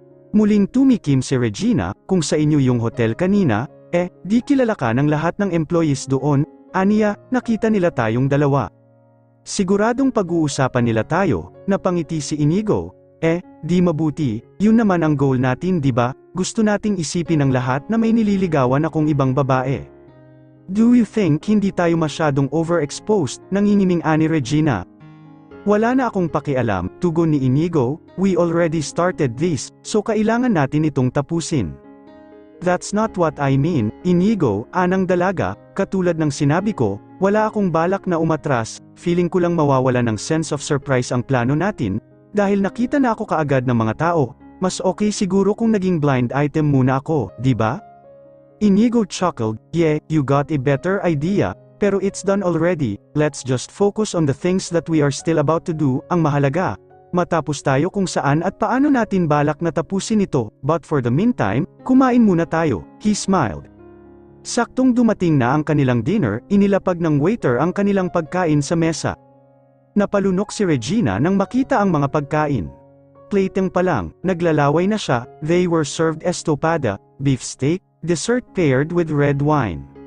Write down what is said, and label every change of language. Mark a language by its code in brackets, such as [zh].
[tl] Muling tumikim si Regina, kung sa inyo yung hotel kanina, di kilala ka ng lahat ng employees doon, aniya, nakita nila tayong dalawa. Siguradong pag-uusapan nila tayo, napangiti si Inigo. Di mabuti, yun naman ang goal natin, di ba? Gusto nating isipin ng lahat na may nililigawan akong ibang babae. [en] Do you think [tl] hindi tayo masyadong overexposed? Nangingining ani Regina. Wala na akong pakialam, tugon ni Inigo, [en] we already started this, [tl] so kailangan natin itong tapusin. [en] That's not what I mean, [tl] Inigo, anang dalaga, katulad ng sinabi ko, wala akong balak na umatras, feeling ko lang mawawala ng sense of surprise ang plano natin, dahil nakita na ako kaagad ng mga tao, mas okay siguro kung naging blind item muna ako, di ba? [en] Inigo chuckled, yeah, you got a better idea, pero it's done already, let's just focus on the things that we are still about to do, [tl] ang mahalaga. Matapos tayo kung saan at paano natin balak na tapusin ito, [en] but for the meantime, [tl] kumain muna tayo, [en] he smiled. [tl] Saktong dumating na ang kanilang dinner, inilapag ng waiter ang kanilang pagkain sa mesa. Napalunok si Regina nang makita ang mga pagkain. Plating pa lang, naglalaway na siya, [en] they were served estofada, beef steak, dessert paired with red wine.